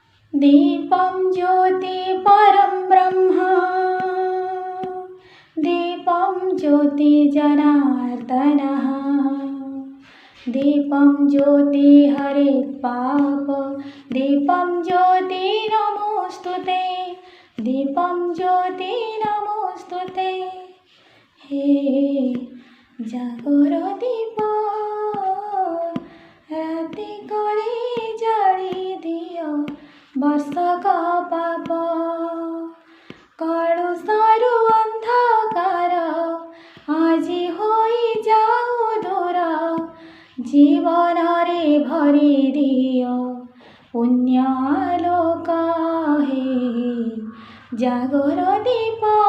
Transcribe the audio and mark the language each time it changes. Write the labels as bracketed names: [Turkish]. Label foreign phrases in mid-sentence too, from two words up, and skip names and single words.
[Sanskrit] दीपं ज्योति परं ब्रह्म दीपं ज्योति जनार्दनः दीपं ज्योति हरेत् पाप दीपं ज्योति नमोस्तुते दीपं ज्योति नमोस्तुते [Odia] ହେ ଜାଗର ଦୀପ ରାତି କରେ ଜାଳି ଦିଅ ବର୍ଷକ ପାପ କଳୁଷାରୁ ଅନ୍ଧକାର ଆଜି ହୋଇ ଯାଉ ଦୂର ଜୀବନ ରେ ଭରି ଦିଅ ପୁଣ୍ୟାଲୋକ ହେ ଜାଗର ଦୀପ